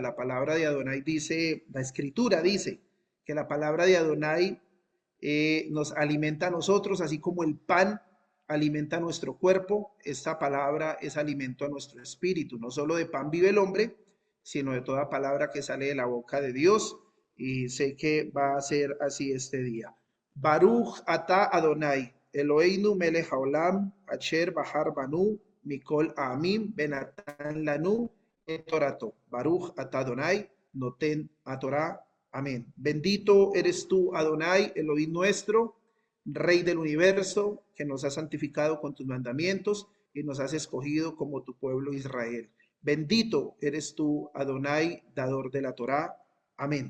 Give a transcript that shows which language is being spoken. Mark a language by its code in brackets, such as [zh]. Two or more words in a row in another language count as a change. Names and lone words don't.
[es] La palabra de Adonai dice, la escritura dice que la palabra de Adonai nos alimenta a nosotros, así como el pan alimenta nuestro cuerpo. Esta palabra es alimento a nuestro espíritu. No solo de pan vive el hombre, sino de toda palabra que sale de la boca de Dios. Y sé que va a ser así este día. [he] ברוך אתה אדוני אלוהינו מלך העולם אשר בחר בנו מכל עמים ונתן לנו את תורתו. ברוך אתה אדוני נותן התורה אמן. [es] Bendito eres tú, Adonai, Elohim nuestro, Rey del universo, que nos has santificado con tus mandamientos y nos has escogido como tu pueblo Israel. Bendito eres tú, Adonai, dador de la Torá. Amén.